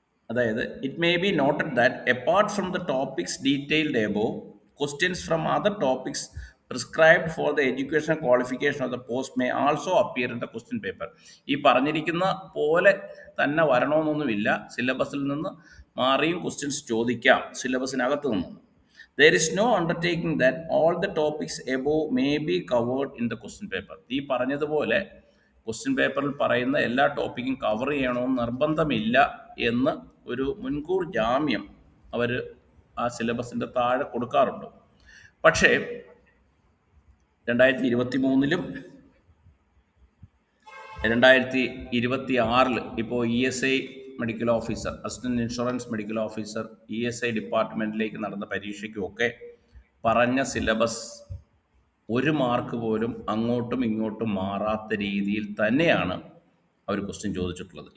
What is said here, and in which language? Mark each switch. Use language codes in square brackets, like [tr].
[ml] അതായത് [en] It may be noted that apart from the topics detailed above, questions from other topics prescribed for the education qualification of the post may also appear in the question paper. [ml] ഈ പറഞ്ഞിരിക്കുന്ന പോലെ തന്നെ വരണമെന്നൊന്നുമില്ല, സിലബസിൽ നിന്ന് മാറിയും questions ചോദിക്കാം സിലബസിനകത്ത് നിന്ന്. [en] There is no undertaking that all the topics above may be covered in the question paper. [ml] ഈ പറഞ്ഞതുപോലെ ക്വസ്റ്റ്യൻ പേപ്പറിൽ പറയുന്ന എല്ലാ ടോപ്പിക്കും കവർ ചെയ്യണമെന്ന് നിർബന്ധമില്ല എന്ന് ഒരു മുൻകൂർ ജാമ്യം അവർ ആ സിലബസിൻ്റെ താഴെ കൊടുക്കാറുണ്ട്. പക്ഷേ 2023 2026 ഇപ്പോൾ ESI medical officer, assistant insurance medical officer ESI ഡിപ്പാർട്ട്മെൻറ്റിലേക്ക് നടന്ന പരീക്ഷയ്ക്കുമൊക്കെ പറഞ്ഞ സിലബസ് ഒരു മാർക്ക് പോലും അങ്ങോട്ടും ഇങ്ങോട്ടും മാറാത്ത രീതിയിൽ തന്നെയാണ് അവർ ക്വസ്റ്റ്യൻ ചോദിച്ചിട്ടുള്ളത്.